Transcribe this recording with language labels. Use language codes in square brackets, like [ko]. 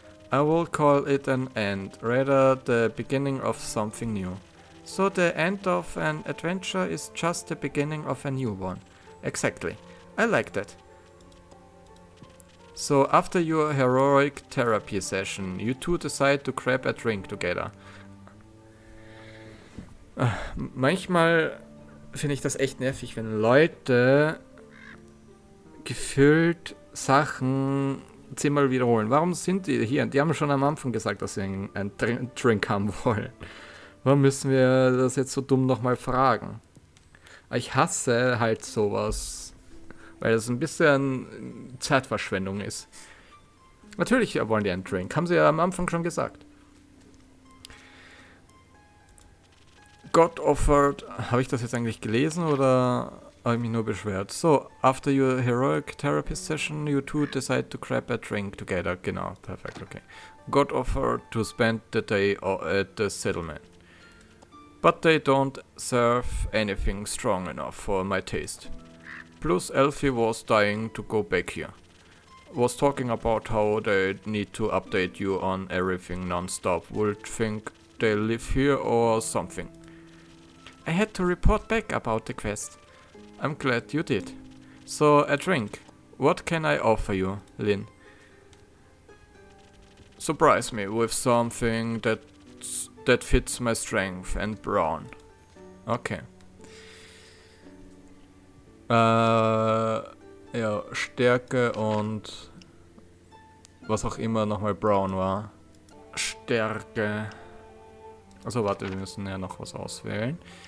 [en] I will call it an end, rather the beginning of something new. So the end of an adventure is just the beginning of a new one. Exactly. I like that. So after your heroic therapy session, you two decide to grab a drink together. [de] Manchmal finde ich das echt nervig, wenn Leute gefüllt Sachen 10-mal wiederholen. Warum sind die hier? Die haben schon am Anfang gesagt, dass sie einen Drink haben wollen. Warum müssen wir das jetzt so dumm nochmal fragen? Ich hasse halt sowas, weil es ein bisschen Zeitverschwendung ist. Natürlich wollen die einen Drink, haben sie ja am Anfang schon gesagt. [en] God offered, [de] habe ich das jetzt eigentlich gelesen oder habe ich mich nur beschwert? [en] So, after your heroic therapy session, you two decide to grab a drink together. [de] Genau, perfekt, okay. [en] God offered to spend the day at the settlement. But they don't serve anything strong enough for my taste. Plus Elfie was dying to go back here. Was talking about how they need to update you on everything non-stop. Would think they live here or something. I had to report back about the quest. I'm glad you did. So, a drink. What can I offer you, Lynn? Surprise me with something that fits my strength and brawn. Okay. [de] Ja, Stärke und was auch immer nochmal braun war. Stärke. Also warte, wir müssen ja noch was auswählen.